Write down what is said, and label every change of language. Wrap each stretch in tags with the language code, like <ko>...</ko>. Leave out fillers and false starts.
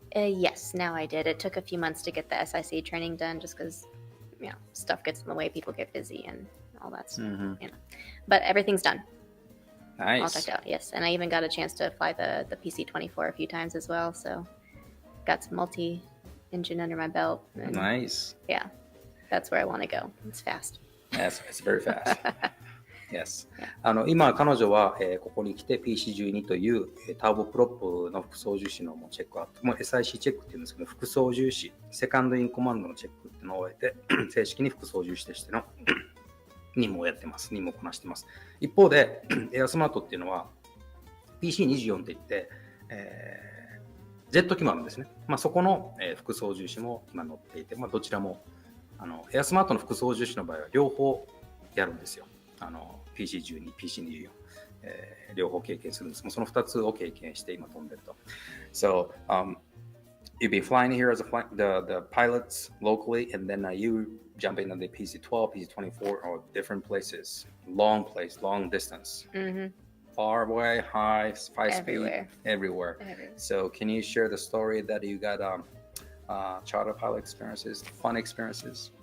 <en>Yes, now I did. It took a few months to get the SIC training done just because, stuff gets in the way, people get busy and all that stuff. But everything's done. Nice. All checked out, yes. And I even got a chance to fly the PC-24 a few times as well. So got some multi-engine under my belt. And Nice. Yeah, that's where I want to go. It's fast. Yes, it's very fast. Yes.</en> <ja>今彼女は、ここに来て PC-12 という、ターボプロップの副操縦士のチェックアウト、もう SIC チェックっていうんですけど、副操縦士、セカンドインコマンドのチェックっていうのを終えて、正式に副操縦士としての任務をやってます。任務をこなしてます。一方で、エアスマートっていうのは PC-24 って言って、ジェット機もあるんですね。そこの、副操縦士も今乗っていて、どちらもエアスマートの副操縦士の場合は両方やるんですよ。 PC-12、PC-24、両方経験するんです。その2つを経験して今飛んでると。</ja> <en>So, you've been flying here as the pilots locally, and then you jump into the PC-12, PC-24, or different places, long distance, far away, high, 5 speed, everywhere. So, can you share the story that you got charter pilot experiences, fun experiences?</en>